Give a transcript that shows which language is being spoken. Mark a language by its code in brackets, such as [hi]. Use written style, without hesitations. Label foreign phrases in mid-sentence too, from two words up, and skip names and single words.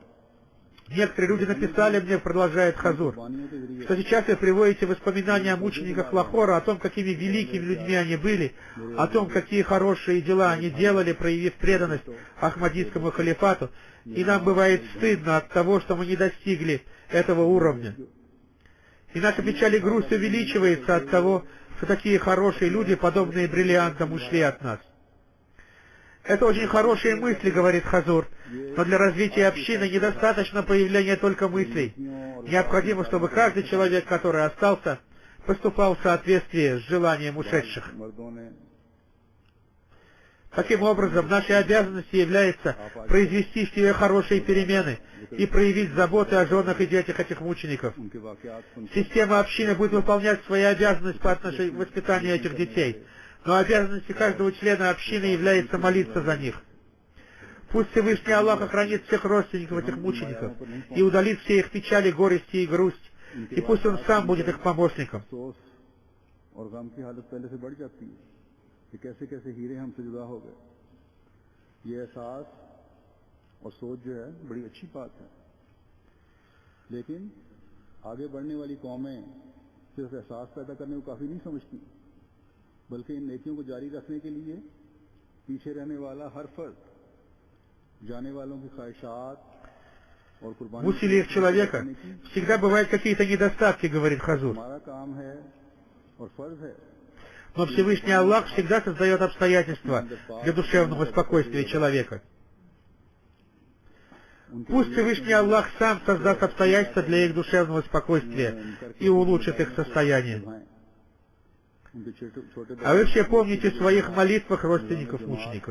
[ru] Некоторые люди написали мне, продолжает Хазур, [ur] قربانیوں کے ذریعے [ru] что сейчас вы приводите воспоминания о мучениках Лахора, о том, какими великими людьми они были, о том, какие хорошие дела они делали, проявив преданность Ахмадийскому халифату, и нам бывает стыдно от того, что мы не достигли этого уровня. И наша печаль и грусть увеличивается от того, что такие хорошие люди, подобные бриллиантам, ушли от нас. Это очень хорошие мысли, говорит Хазур, но для развития общины недостаточно появления только мыслей. Необходимо, чтобы каждый человек, который остался, поступал в соответствии с желанием ушедших. [ur] مردوں نے [ru] Таким образом, нашей обязанностью является произвести в себе хорошие перемены и проявить заботы о женах и детях этих мучеников. [ur] ان کے واقعات سن [ru] Система общины будет выполнять свои обязанности по отношению к воспитанию этих детей, но обязанностью каждого члена общины является молиться за них. Пусть Всевышний Аллах охранит всех родственников этих мучеников и удалит все их печали, горести и грусть, и пусть Он сам будет их помощником. [ur] افسوس اور غم کی حالت پہلے سے بڑھ جاتی ہے کہ کیسے کیسے ہیرے ہم سے جدا ہو گئے یہ احساس اور سوچ جو ہے بڑی اچھی بات ہے لیکن آگے بڑھنے والی قومیں صرف احساس پیدا کرنے کو کافی نہیں سمجھتی بلکہ ان نیکیوں کو جاری رکھنے کے لیے پیچھے رہنے والا ہر فرد جانے والوں کی خواہشات اور [ru] В [ur] कुर्बानी [ru] усилиях человека всегда бывают какие-то недостатки, говорит Хазур. [ur] ہمارا کام ہے اور فرض ہے [ru] Но Всевышний Аллах всегда создает обстоятельства для душевного спокойствия человека. Пусть Всевышний Аллах сам создаст обстоятельства для их душевного спокойствия и улучшит их состояние. А вы все помните в своих молитвах родственников мучеников.